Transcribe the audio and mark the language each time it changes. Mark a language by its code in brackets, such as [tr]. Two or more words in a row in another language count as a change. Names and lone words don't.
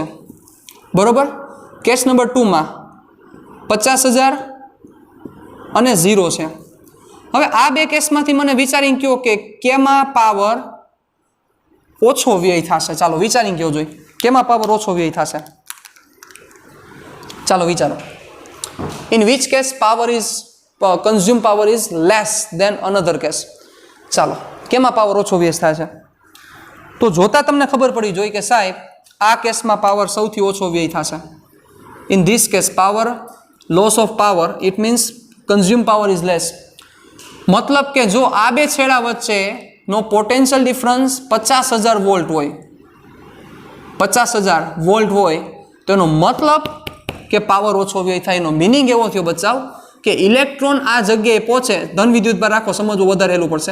[gu] બરોબર? કેસ નંબર 2માં 50000 અને 0 છે. હવે આ બે કેસમાંથી મને વિચારીને કહો કે કેમાં પાવર ઓછો વ્યય થશે? ચાલો વિચારીને કહો જોઈએ કેમાં પાવર ઓછો વ્યય થશે. ચાલો વિચારો. [en] In which case consumed power is less than another case. [gu] ચાલો કેમાં પાવર ઓછો વ્યય થાય છે? તો જોતા તમને ખબર પડી જોઈએ કે સાહેબ આ કેસમાં પાવર સૌથી ઓછો વ્યય થશે. [en] In this case loss of power, it means consumed power is less. [gu] મતલબ કે જો આ બે છેડા વચ્ચેનો [en] potential difference [gu] 50000 વોલ્ટ હોય, 50000 વોલ્ટ હોય તો એનો મતલબ કે પાવર ઓછો વ્યય થાય. એનો મિનિંગ એવો થયો બચાવ કે ઇલેક્ટ્રોન આ જગ્યાએ પહોંચે, ધન વિદ્યુતભાર રાખો, સમજવું વધારે હેલું પડશે.